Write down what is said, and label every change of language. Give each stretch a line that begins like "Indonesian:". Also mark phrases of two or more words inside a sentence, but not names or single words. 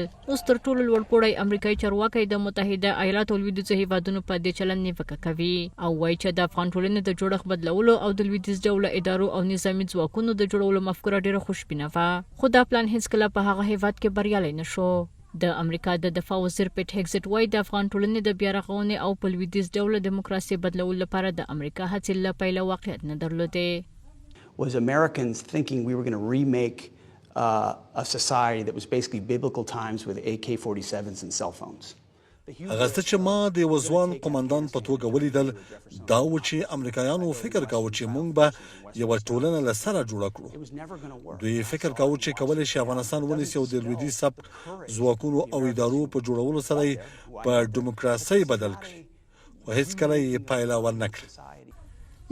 Pashto: اوس تر ټولو لوړ پوړی امریکایي چارواکی د متحده ایالاتو او لویدیځو هیوادونو په دې چلند نیوکه کوي او وایي چې د افغان ټولنې د جوړښت بدلولو او د لویدیځ ډوله ادارو او نظامي ځواکونو د جوړولو مفکوره ډیره خوشبینه وه، خو دا پلان هیڅکله په هغه هیواد کې بریالی نه شو. د امریکا د دفاع وزیر پیټ هیګزټ وایي د افغان ټولنې د بیا رغونې او په لویدیځ ډوله دیموکراسي بدلولو لپاره د امریکا هڅې له پیله واقعیت نه درلودې.
English: Was Americans thinking we were going to remake a society that was basically biblical times with AK-47s and cell phones.
Pashto: هغه څه چې ما د یو ځوان قومندان په توګه ولیدل دا و چې امریکایانو فکر کاوه چې موږ به یوه ټولنه له سره جوړه کړو. دوی فکر کاوه چې کولی شي افغانستان ونیسي او د لویدیځ سبک ځواکونو او ادارو په جوړولو سره یې په دیموکراسۍ بدل کړي، خو هېڅکله یې پایله ورنه کړه.